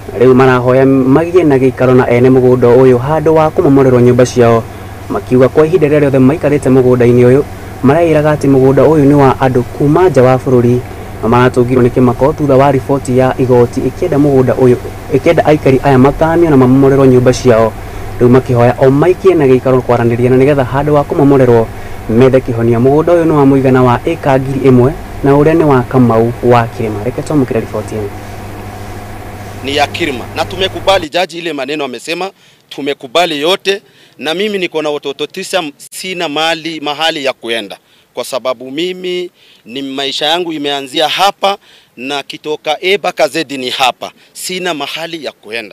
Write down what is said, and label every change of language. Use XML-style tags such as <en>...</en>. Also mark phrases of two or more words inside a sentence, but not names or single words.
<ki>riu marahoya magiye na gikaro na ene mugunda uyu handu wa kumomorerwo nyumba ciao makiuga kwa ihinda riria riothe maikarite mugunda-ini uyu marairaga ati mugunda uyu ni wa andu kuma nja wa bururi na maratungirwo ni kimako thutha wa riboti ya igoti ikienda mugunda uyu ikienda aikari aya makanio na mamomorerwo nyumba ciao riu makihoya o maikie na gikaro kwaraniria na nigetha handu wa kumomorerwo methe kihonia mugunda uyu ni wa muigana wa eka 1,000 na uria ni wa Kamau wa Kirima. Reke tumukire riboti ino.</ki> <sw>Ni ya Kirima na tumekubali jaji ile maneno amesema, tumekubali yote, na mimi niko na watoto 9, sina mahali ya kuenda kwa sababu mimi ni maisha yangu imeanzia hapa na kitoka mpaka Z ni hapa, sina mahali ya kuenda.</sw>